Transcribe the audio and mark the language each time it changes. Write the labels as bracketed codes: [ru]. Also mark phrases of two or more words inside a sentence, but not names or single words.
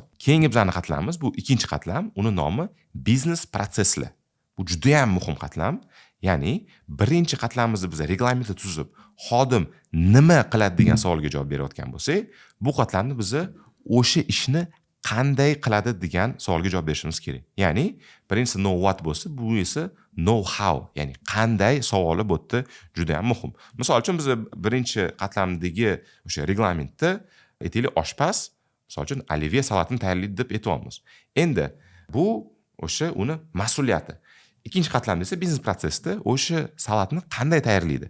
[uz] Keyingi bizning qatlamimiz bu ikkinchi qatlam, uni nomi biznes protsesslar. Bu juda ham muhim qatlam. Ya'ni birinchi qatlamimizni biz reglamentni tuzib, xodim nima qiladi degan savolga javob berayotgan bo'lsak, bu qatlamni biz o'sha ishni qanday qiladi degan savolga javob berishimiz kerak. Ya'ni birinchisi [en] know what [uz] bo'lsa, bu esa [en] know how, [uz] ya'ni qanday savoli bu yerda juda ham muhim. Misol uchun biz birinchi qatlamdagi o'sha reglamentda aytaylik oshpaz, misol uchun olivye salatini tayyorlaydi deb aytamiz. Endi bu o'sha uni mas'uliyati. Ikkinchi qatlamda esa biznes protsessda o'sha salatni qanday tayyorlaydi?